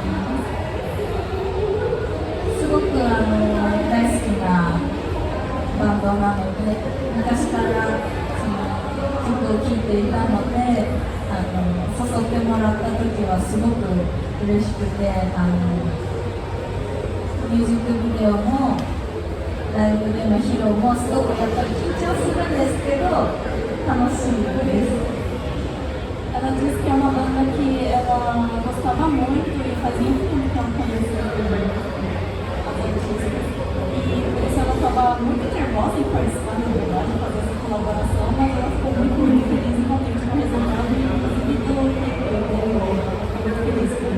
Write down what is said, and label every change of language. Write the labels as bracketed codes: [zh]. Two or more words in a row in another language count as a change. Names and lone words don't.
[ja] すごく大好きなバンドなので、昔からその曲を聴いていたので、誘ってもらった時はすごく嬉しくて、ミュージックビデオもライブでの披露もすごくやっぱり緊張するんですけど楽しいです。 [pt] Ela disse que é uma banda que ela gostava muito e fazia muito que ela conhecia as artistas. E por isso ela estava muito nervosa em participar, na verdade, fazer essa colaboração, mas ela ficou muito, muito feliz e contente com o resultado e muito feliz.